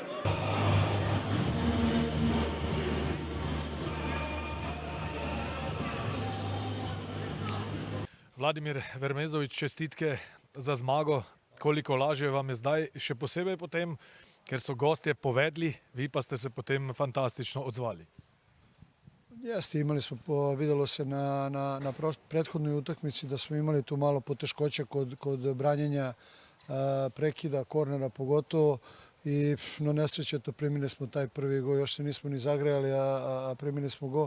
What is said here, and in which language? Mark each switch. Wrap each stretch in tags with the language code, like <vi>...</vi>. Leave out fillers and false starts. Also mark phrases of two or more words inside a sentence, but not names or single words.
<sl>Vladimir Vermezović, čestitke za zmago. Koliko lažje vam je zdaj, še posebej potem, ker so gostje povedli, vi pa ste se potem fantastično odzvali.</sl> <sr>Jeste, imali smo, videlo se na prethodnoj utakmici da smo imali tu malo poteškoća kod branjenja prekida, kornera pogotovo i no nesrećeto primili smo taj prvi gol, još se nismo ni zagrejali, a primili smo gol.</sr>